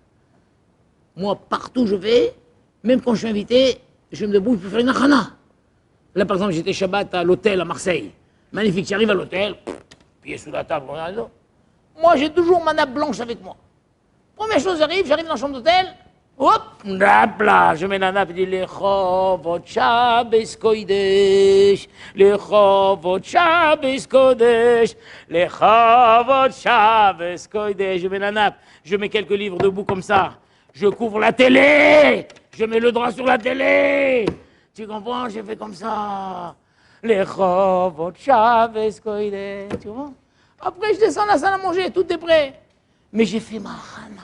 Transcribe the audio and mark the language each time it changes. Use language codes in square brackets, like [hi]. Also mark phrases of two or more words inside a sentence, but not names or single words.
[fr] Moi, partout où je vais, même quand je suis invité, je me débrouille pour faire une Hachana. Là, par exemple, j'étais Shabbat à l'hôtel à Marseille. Magnifique, tu arrives à l'hôtel, pied sous la table. Moi, j'ai toujours ma nappe blanche avec moi. Première chose, j'arrive dans la chambre d'hôtel. Hop, nappe là, je mets la nappe et dis [he] לכבוד שבת קודש, לכבוד שבת קודש, לכבוד שבת קודש. [fr] Je mets la nappe, je mets quelques livres debout comme ça, je couvre la télé, je mets le drap sur la télé. Tu comprends? J'ai fait comme ça. [he] לכבוד שבת קודש. [fr] Tu vois? Après, je descends la salle à manger, tout est prêt. Mais j'ai fait ma Hana.